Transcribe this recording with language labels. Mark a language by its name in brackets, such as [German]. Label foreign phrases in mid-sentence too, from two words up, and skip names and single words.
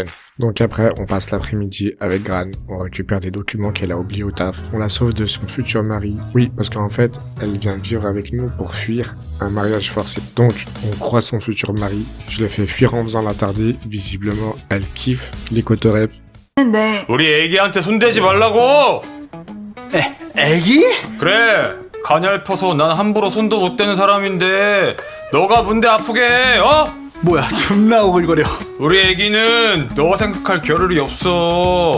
[French] Donc après, on passe l'après-midi avec Gran, on récupère des documents qu'elle a oubliés au taf, on la sauve de son futur mari. Oui, parce qu'en fait, elle vient vivre avec nous pour fuir un mariage forcé. Donc, on croise son futur mari, je le fais fuir en faisant l'attarder, visiblement, elle kiffe les cotorep. [Korean] 네. 우리 애기한테 손대지 말라고! 애기? 그래! 가냘퍼서 난 함부로 손도 못 대는 사람인데 너가 뭔데 아프게 해, 어? 뭐야, 존나 오글거려. 우리 애기는 너 생각할 겨를이 없어.